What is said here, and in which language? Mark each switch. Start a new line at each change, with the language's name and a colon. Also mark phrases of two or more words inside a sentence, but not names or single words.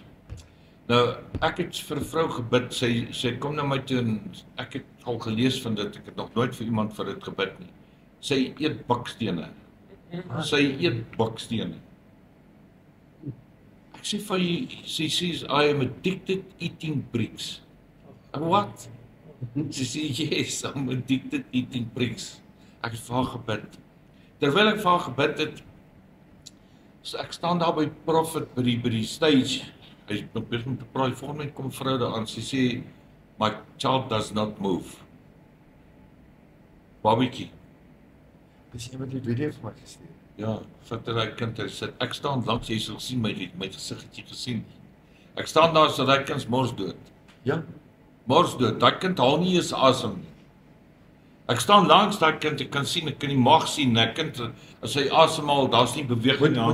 Afrikaans: Nou, ek het vir 'n vrou gebid, sy kom na my toe, en ek het al gelees van dit, ek het nog nooit vir iemand vir dit gebid nie. Sy eet bakstene. Ek sê vir jy, sy
English: says, I am addicted eating bricks. What?
Afrikaans: Sy sê,
English: yes, I'm addicted eating bricks.
Afrikaans: Ek het vir haar gebid. Terwyl ek vir haar gebid het, so ek staan daar by Prophet by die stage, hy is nog besig om te praat, volgende moment kom vrou daar aan, sy sê,
English: my child does not move.
Afrikaans: Babietjie. Dis iemand die video vir my gestuur. Ja, vat hy kind, hy sit, ek staan langs, jy sal gesien, my gesig het jy gesien. Ek staan daar, so daai kind mors dood. Ja. Mors dood, daai kind haal nie eens asem nie. Ek staan langs daai kind, ek kan sien, ek kan die maag sien, daai kind, as hy asemhaal, daar's nie beweging aan